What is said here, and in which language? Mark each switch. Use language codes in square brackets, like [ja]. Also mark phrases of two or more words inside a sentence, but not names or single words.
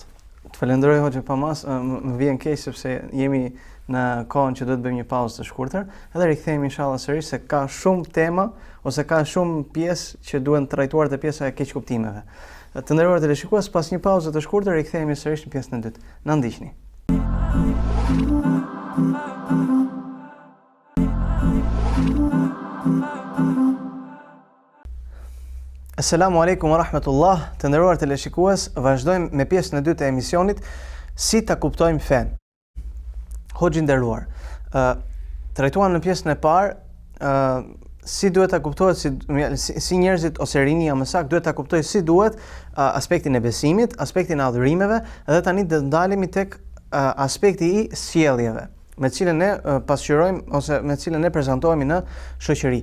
[sq] Të falenderoj hoxha Pamas, më vjen keq sepse jemi në kohën që duhet bëjmë një pauzë të shkurtër, edhe rikthehemi inshallah sërish se ka shumë tema ose ka shumë pjesë që duhen trajtuar te pjesa e keqkuptimeve. Të nderuar teleshikues, pas një pauze të shkurtër rikthehemi sërish në pjesën e dytë. Na ndiqni. [ar] السلام عليكم ورحمة الله, [sq] të nderuar teleshikues, vazhdojmë me pjesën e dytë e emisionit si ta kuptojmë fen. Hoxhi nderuar, trajtuam në pjesën e parë si duhet ta kuptohet si njerëzit ose rinia më saktë duhet ta kuptojë si duhet aspektin e besimit, aspektin e adhurimeve dhe tani do të ndalemi tek aspekti i sjelljeve, me cilën ne pasqyrojmë ose me cilën ne prezantohemi në shoqëri.